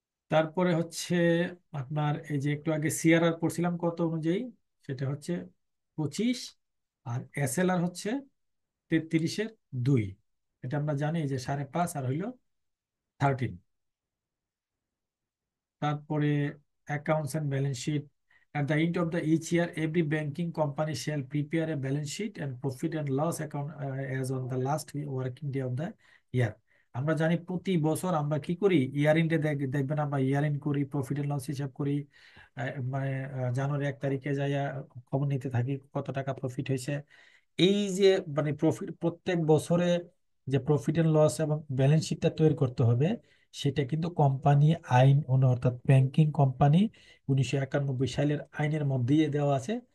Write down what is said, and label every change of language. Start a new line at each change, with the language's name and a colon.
Bangla: তারপরে হচ্ছে আপনার এই যে একটু আগে সিআরআর পড়ছিলাম কত অনুযায়ী, সেটা হচ্ছে 25। আর এসএলআর হচ্ছে 33-এর 2। এটা আমরা জানি যে 5.5 আর হইলো 13। তারপরে accounts and balance sheet.
English: At the end of the each year, every banking company shall prepare a balance sheet and profit and loss account as on the last working day of the year.
Bangla: আমরা জানি প্রতি বছর আমরা কি করি, ইয়ার এন্ডে দেখবেন আমরা ইয়ার এন্ড করি, প্রফিট এন্ড লস হিসাব করি। মানে জানুয়ারি 1 তারিখে যাইয়া খবর নিতে থাকি কত টাকা প্রফিট হয়েছে। এই যে মানে প্রফিট প্রত্যেক বছরে যে প্রফিট এন্ড লস এবং ব্যালেন্স শিটটা তৈরি করতে হবে, সেটা কিন্তু কোম্পানি আইন অর্থাৎ ব্যাংকিং কোম্পানি 1991 সালের আইনের মধ্যেই দেওয়া আছে।